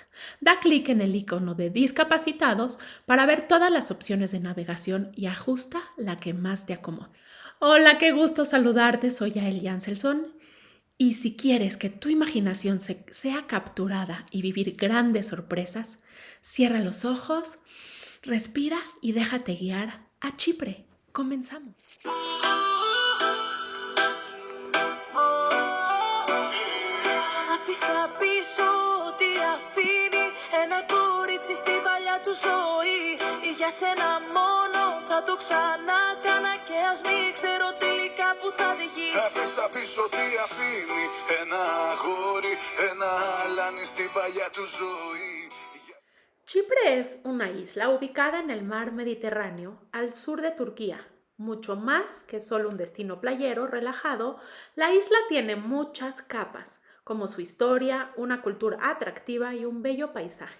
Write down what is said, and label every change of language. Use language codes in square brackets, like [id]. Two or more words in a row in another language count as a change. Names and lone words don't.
[es] Da clic en el icono de discapacitados para ver todas las opciones de navegación y ajusta la que más te acomode. Hola, qué gusto saludarte, soy Yael Janselson. Y si quieres que tu imaginación sea capturada y vivir grandes sorpresas, cierra los ojos, respira y déjate guiar a Chipre. Comenzamos. [el] Άφησα πίσω ό,τι αφήνει ένα κορίτσι στην παλιά του ζωή. Για σένα μόνο θα το ξανά κάνα και ας μην ξέρω τελικά που θα βγει. Άφησα πίσω ό,τι αφήνει ένα αγόρι, ένα αλάνι στην παλιά του ζωή. [es] Chipre es una isla ubicada en el mar Mediterráneo, al sur de Turquía. Mucho más que solo un destino playero relajado, la isla tiene muchas capas, como su historia, una cultura atractiva y un bello paisaje.